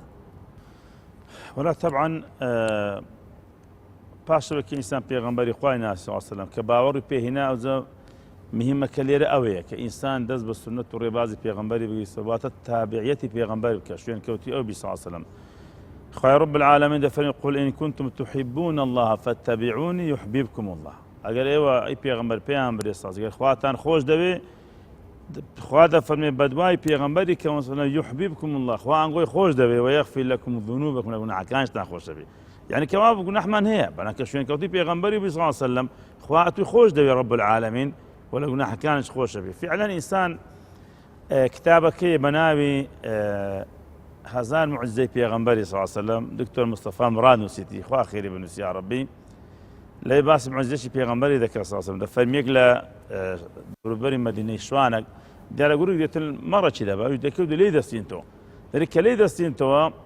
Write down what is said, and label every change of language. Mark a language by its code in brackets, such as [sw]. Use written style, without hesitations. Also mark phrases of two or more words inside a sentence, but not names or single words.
[ckb] وەلا طبعا پاشەوەکی ئینسان پێغەمبەری خوای ناسی [ar] صلی الله علیه وسلم [ckb] کە باوەڕی پێهێنا ئەوجا مهمەکە لێرە ئەوەیە کە ئینسان دەست بە سنەت و ڕێبازی پێغەمبەری بگریتەوە واتە تابعیەتی پێغەمبەر بکە شوێن کەوتی ئەو بی [ar] صلی الله علیه وسلم. خوای رب العالمین دەفەرمێ قل إن كنتم تحبون الله فاتبعوني يحببكم الله. [ckb] ئەگەر ئێوە ئەی پێغەمبەر پێیان برێساز ئەگەر خواتان خۆش دەوێ خوا دەفەرمێ بەدوای پێغەمبەری کە [ar] يحببكم الله [ckb] خوا ئەنگۆی خۆش دەوێ [ar] ويغفر لكم ذنوبكم [ckb] لە گوناحەکانتان خۆش دەوێ. یعنی کەوا گوناحمان هەیە بەڵام کە شوێن کەوتی پێغەمبەری بی [ar] صلی الله علیه وسلم [ckb] خوا ئەتوی خۆش دەوێ [ar] رب العالمین [ckb] ولا گوناحەکانش خۆش دەوێ. فعلا ئینسان کتابەکەی بە ناوی هەزار معجزەی پێغەمبەری [ar] صلی الله علیه وسلم [ckb] دکتۆر مستەفا مراد نووسیتی خوا خێری بنووسی یا ڕەبی لەی باسی معجزەی پێغەمبەری دەکات [ar] صلی الله علیه وسلم [ckb] دەفەرمێک لە دووروبەری مەدینەی شوانێک دیارە گوروک دێتن مەڕەکی دەبا دەکەوت لێی دەستین تۆ دەری کە لێی دەستینتەوە